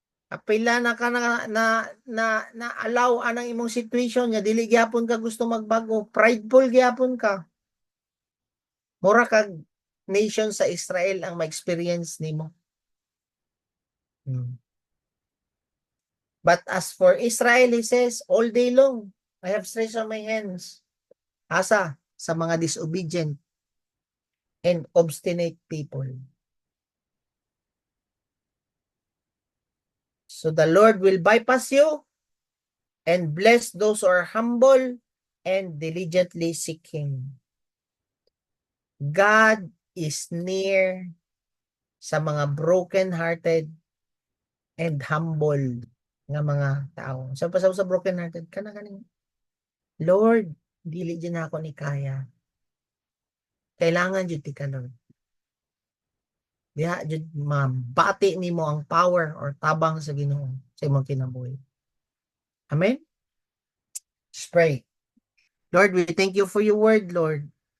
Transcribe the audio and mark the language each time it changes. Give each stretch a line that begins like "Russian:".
Cebuano: Apila na ka na allow anang imong situation nya dili gyapon ka gusto magbago, prideful gyapon ka. Mura kag nation sa Israel ang ma-experience nimo.
English: But as for Israel, he says, all day long, I have stretched out my hands.
Cebuano: Asa? Sa mga
English: disobedient and obstinate people. So the Lord will bypass you and bless those who are humble and diligently seek Him. God is near sa mga broken-hearted and humble
Cebuano: nga mga tao. Sa broken-hearted, kaning Lord, dili din ako ni kaya. Kailangan jud ti ka, Lord. Diha jud mabati nimo ang power or tabang sa Ginoo sa imong kinabuhi.
English: Amen? Let's pray. Lord, we thank you for your word, Lord.